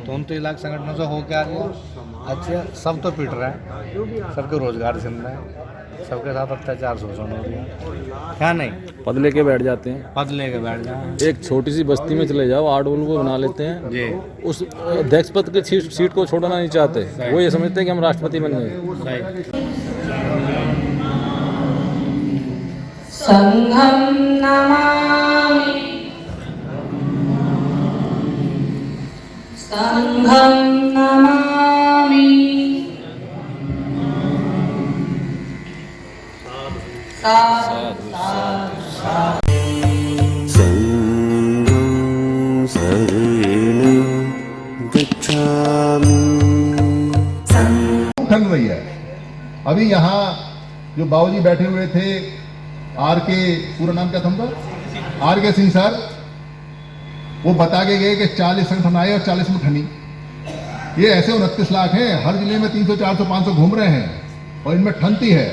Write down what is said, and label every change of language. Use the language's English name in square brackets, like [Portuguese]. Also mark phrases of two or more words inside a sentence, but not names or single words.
[Hindi] तो 29 लाख संगठनों से हो क्या गया? अच्छा, सब तो पिट रहे हैं, सबके रोजगार छिन रहे हैं, सबके साथ अत्याचार शोषण हो रहा है, क्या नहीं? पद लेके बैठ जाते हैं। पद लेके बैठ जाए। एक छोटी सी बस्ती में चले जाओ, 8 लोगों को बना लेते हैं जी, उस अध्यक्ष पद की सीट को छोड़ना नहीं चाहते। वो ये समझते हैं कि हम राष्ट्रपति बन गए। [Pali] संघं नमामि, संघं नमामि। साधु साधु संघं शरणं गच्छामि। [Hindi] ठंड रही है। अभी यहाँ जो बाबूजी बैठे हुए थे, आर के, पूरा नाम क्या था उनका, आर के सिंह सर, वो बता के गए कि 40 संगठन आए और 40 में ठनी। ये ऐसे 29 लाख हैं, हर जिले में 300, 400, 500 घूम रहे हैं और इनमें ठनती है।